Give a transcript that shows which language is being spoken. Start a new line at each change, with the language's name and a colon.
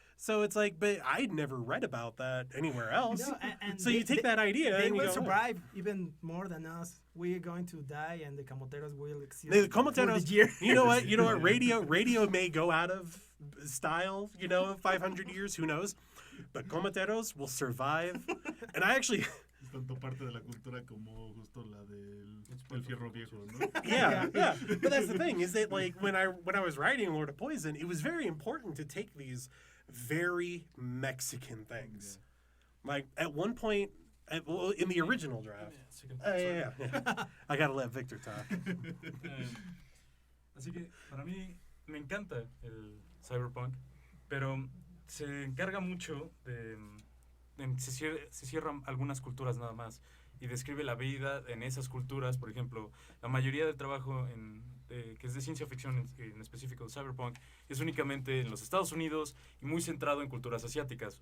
English: So it's like, but I'd never read about that anywhere else. No, and so you take that idea they and you will go, survive even more than us. We're going to die, and the cometeros will exist. The cometeros, you know what? You know what? Radio may go out of style, you know, in 500 years, who knows? But cometeros will survive. And I actually...
Spanish: Tanto parte de la cultura como justo la del fierro viejo, ¿no?
English: Yeah. But that's the thing, is that like when I was writing Lord of Poison, it was very important to take these very Mexican things. Yeah. Like at one point, in the original draft. Yeah. I gotta let Victor talk.
Spanish: Así que para mí me encanta el cyberpunk, pero se encarga mucho de... Se cierran algunas culturas nada más y describe la vida en esas culturas. Por ejemplo, la mayoría del trabajo que es de ciencia ficción, en específico cyberpunk, es únicamente en los Estados Unidos y muy centrado en culturas asiáticas.